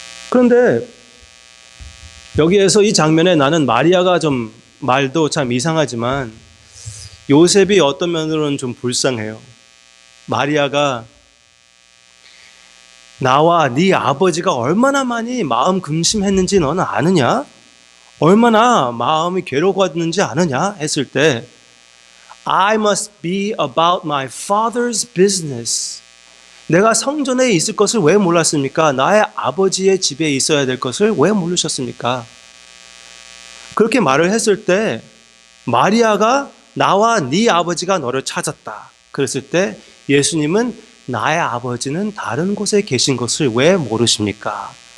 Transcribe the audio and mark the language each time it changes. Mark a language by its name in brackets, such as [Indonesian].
[Korean] 그런데 여기에서 이 장면에 나는 마리아가 좀 말도 참 이상하지만 요셉이 어떤 면으로는 좀 불쌍해요. 마리아가 나와 네 아버지가 얼마나 많이 마음 금심했는지 너는 아느냐? 얼마나 마음이 괴로웠는지 아느냐? 했을 때 [English] I must be about my father's business. [Korean] 내가 성전에 있을 것을 왜 몰랐습니까? 나의 아버지의 집에 있어야 될 것을 왜 모르셨습니까? 그렇게 말을 했을 때 마리아가 나와 네 아버지가 너를 찾았다. 그랬을 때 예수님은 나의 아버지는 다른 곳에 계신 것을 왜 모르십니까?